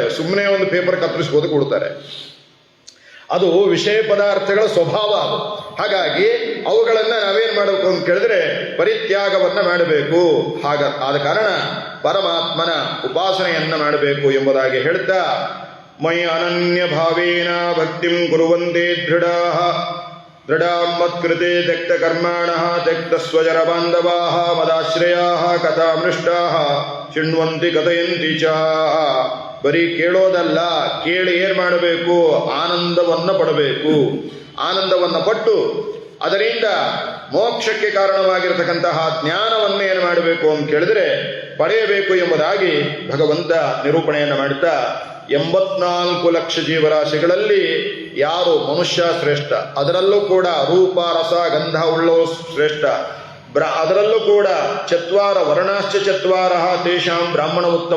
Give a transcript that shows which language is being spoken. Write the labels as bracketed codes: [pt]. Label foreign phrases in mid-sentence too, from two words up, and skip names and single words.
[kn] ಸುಮ್ಮನೆ ಒಂದು ಪೇಪರ್ ಕತ್ತರಿಸ್ಬೋದು ಕೊಡ್ತಾರೆ. ಅದು ವಿಷಯ ಪದಾರ್ಥಗಳ ಸ್ವಭಾವ ಅದು. ಹಾಗಾಗಿ ಅವುಗಳನ್ನ ನಾವೇನ್ ಮಾಡಬೇಕು ಅಂತ ಕೇಳಿದ್ರೆ ಪರಿತ್ಯಾಗವನ್ನ ಮಾಡಬೇಕು. ಆದ ಕಾರಣ ಪರಮಾತ್ಮನ ಉಪಾಸನೆಯನ್ನ ಮಾಡಬೇಕು ಎಂಬುದಾಗಿ ಹೇಳ್ತಾ, [sa] ಮೈ ಅನನ್ಯ ಭಾವೇನ ಭಕ್ತಿಂ ಕುರುವಂತೆ ದೃಢಾಂ ಮತ್ಕೃತೆ ತ್ಯಕ್ತ ಕರ್ಮಾಣಃ ತ್ಯಕ್ತ ಸ್ವಜರ ಬಾಂಧವಾಃ ಮದಾಶ್ರಯಾಃ ಕಥಾಮೃಷ್ಟಾಃ ಶೃಣ್ವಂತಿ ಕಥಯಂತಿ ಚ. [kn] ಬರೀ ಕೇಳೋದಲ್ಲ, ಕೇಳಿ ಏನ್ ಮಾಡಬೇಕು? ಆನಂದವನ್ನ ಪಡಬೇಕು. ಆನಂದವನ್ನ ಪಟ್ಟು ಅದರಿಂದ ಮೋಕ್ಷಕ್ಕೆ ಕಾರಣವಾಗಿರತಕ್ಕಂತಹ ಜ್ಞಾನವನ್ನ ಏನು ಮಾಡಬೇಕು ಅಂತ ಕೇಳಿದ್ರೆ ಪಡೆಯಬೇಕು ಎಂಬುದಾಗಿ ಭಗವಂತ ನಿರೂಪಣೆಯನ್ನು ಮಾಡುತ್ತಾ, 84 ಲಕ್ಷ ಜೀವರಾಶಿಗಳಲ್ಲಿ ಯಾರು ಮನುಷ್ಯ ಶ್ರೇಷ್ಠ, ಅದರಲ್ಲೂ ಕೂಡ ರೂಪ ರಸ ಗಂಧ ಉಳ್ಳೋ ಶ್ರೇಷ್ಠ, ಅದರಲ್ಲೂ ಕೂಡ [sa] ಚತ್ವಾರ ವರ್ಣಾಶ್ಚ ಚತ್ವಾರ ತೇಷಾಂ ಬ್ರಾಹ್ಮಣ ಉತ್ತಮ.